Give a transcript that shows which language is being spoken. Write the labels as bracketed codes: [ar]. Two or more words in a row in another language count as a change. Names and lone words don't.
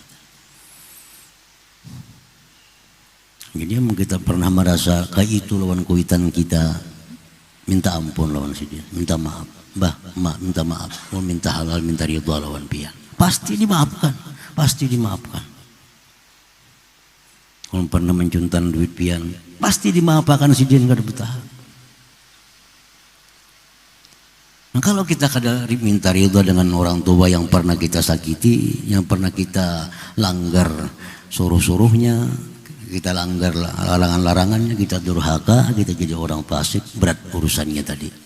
[id] Jadi kita pernah merasa kayak itu lawan kuitan kita, minta ampun lawan si dia, minta maaf, minta maaf, mau minta halal, minta ridha lawan pian, pasti dimaafkan, pasti dimaafkan. Kalau pernah mencuntan duit pian, pasti dimaafkan si dia nggak ada bertahan. Nah kalau kita kada minta ridha dengan orang tua yang pernah kita sakiti, yang pernah kita langgar suruh-suruhnya, kita langgar larangan-larangannya, kita durhaka, kita jadi orang fasik, berat urusannya tadi.